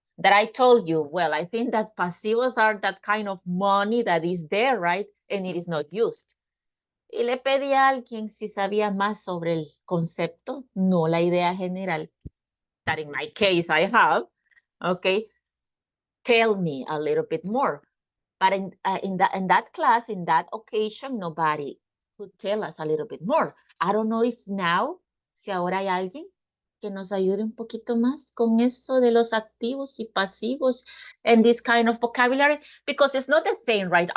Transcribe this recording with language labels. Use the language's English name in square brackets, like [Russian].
[English] That I told you, well, I think that pasivos are that kind of money that is there, right? And it is not used. [Spanish] Y le pedí a alguien si sabía más sobre el concepto, no la idea general, [English] that in my case I have, okay? Tell me a little bit more. But in that class, in that occasion, nobody could tell us a little bit more. I don't know if now, [Spanish] si ahora hay alguien que nos ayude un poquito más con esto de los activos y pasivos [English] and this kind of vocabulary, because it's not the same, right?